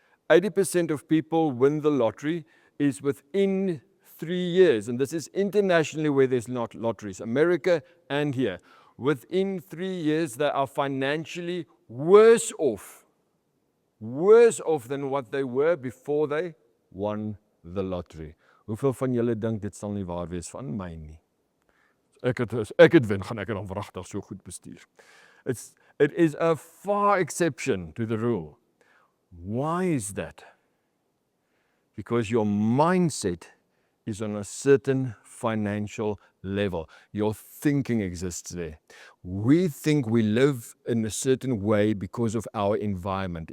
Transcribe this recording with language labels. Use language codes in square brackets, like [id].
[en] 80% of people win the lottery is within 3 years, and this is internationally where there's not lotteries, America and here. Within 3 years, they are financially worse off than what they were before they won the lottery. [af] Hoeveel van julle dink dit sal nie waar wees van my nie? Ek het wen, gaan ek dan wragtig so goed bestuur. [en] It is a far exception to the rule. Why is that? Because your mindset is on a certain financial level. Your thinking exists there. We think we live in a certain way because of our environment.